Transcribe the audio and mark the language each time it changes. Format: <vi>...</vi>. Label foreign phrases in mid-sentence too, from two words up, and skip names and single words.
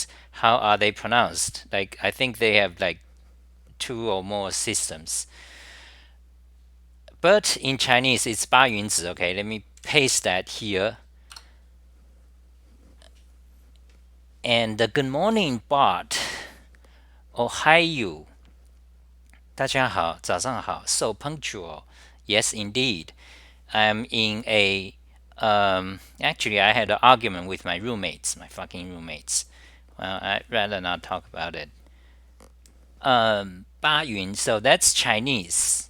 <en>How are they pronounced? Like, I think they have like two or more systems. But in Chinese, it's 八云子. Okay, let me paste that here. And good morning, Bart. Ohayo.</en> <zh>大家好，早上好.</zh> <en>So punctual. Yes, indeed. I'm in a actually I had an argument with my roommates, my fucking roommates. Well, I'd rather not talk about it. 八云, so that's Chinese.</en>